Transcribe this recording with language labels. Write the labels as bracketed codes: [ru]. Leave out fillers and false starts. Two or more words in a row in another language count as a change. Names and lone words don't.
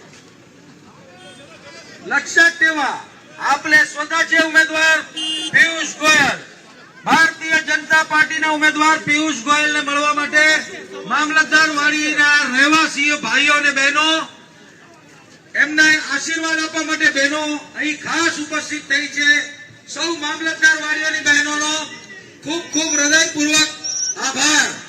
[mr] लक्षात ठेवा, आपले स्वतःचे उमेदवार [gu] પિયુષ ગોયલ, ભારતીય જનતા પાર્ટીના ઉમેદવાર પિયુષ ગોયલને મળવા માટે મામલતદાર વાડીના રહેવાસીઓ ભાઈઓ અને બહેનો એમને આશીર્વાદ આપવા માટે બહેનો અહીં ખાસ ઉપસ્થિત થઈ છે। સૌ મામલતદાર વાડીઓની બહેનોનો ખૂબ ખૂબ હૃદયપૂર્વક આભાર।